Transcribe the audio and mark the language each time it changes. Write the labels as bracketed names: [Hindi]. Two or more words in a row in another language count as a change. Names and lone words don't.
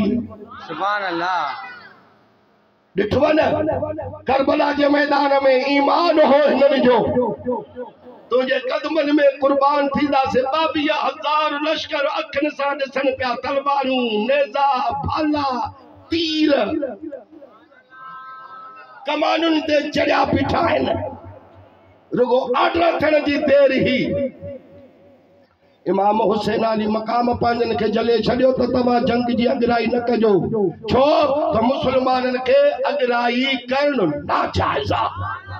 [Arabic] سبحان الله. [Sindhi] ॾिठव न करबला जे मैदान में ईमान हो हिननि जो। तुंहिंजे कदमनि में कुर्बान थींदासीं। 22,000 लश्कर अखियुनि सां ॾिसनि पिया। तलवारूं नेज़ा भाला तीर कमानुनि ते चढ़िया बीठा आहिनि। रुगो आर्डर थियण जी देरि ही इमाम हुसैन अली मकाम पंहिंजनि खे जले छॾियो त तव्हां जंग जी अॻराई न कजो छो त मुस्लमाननि खे अॻराई करणु नाजाइज़ आहे।